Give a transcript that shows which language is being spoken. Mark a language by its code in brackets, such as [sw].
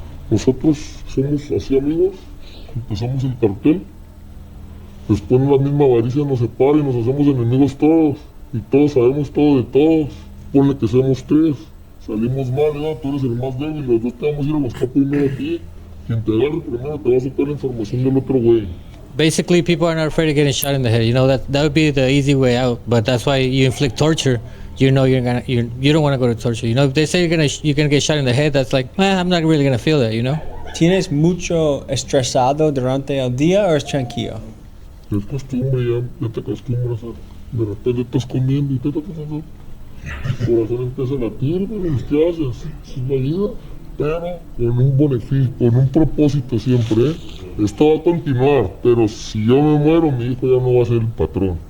[es] Nosotros somos así amigos, empezamos el cartel, después la misma avaricia nos separa y nos hacemos enemigos todos, y todos sabemos todo de todos. Ponle que seamos 3, salimos mal, ¿no? Tú eres el más débil, los dos te vamos a ir a buscar primero a ti. Quien te agarre primero te va a sacar la información del otro güey. [en] Basically, people are not afraid of getting shot in the head. You know, that would be the easy way out. But that's why you inflict torture. You know you don't want to go to torture. You know, if they say you're gonna get shot in the head, that's like, I'm not really gonna feel that. You know. [es] ¿Tienes mucho estresado durante el día o es tranquilo? Es costumbre, ya te acostumbras de repente estás comiendo y el corazón empieza a latir, pero ¿qué haces? Es la vida, pero con un beneficio, con un propósito siempre, Esto va a continuar, pero si yo me muero, mi hijo ya no va a ser el patrón.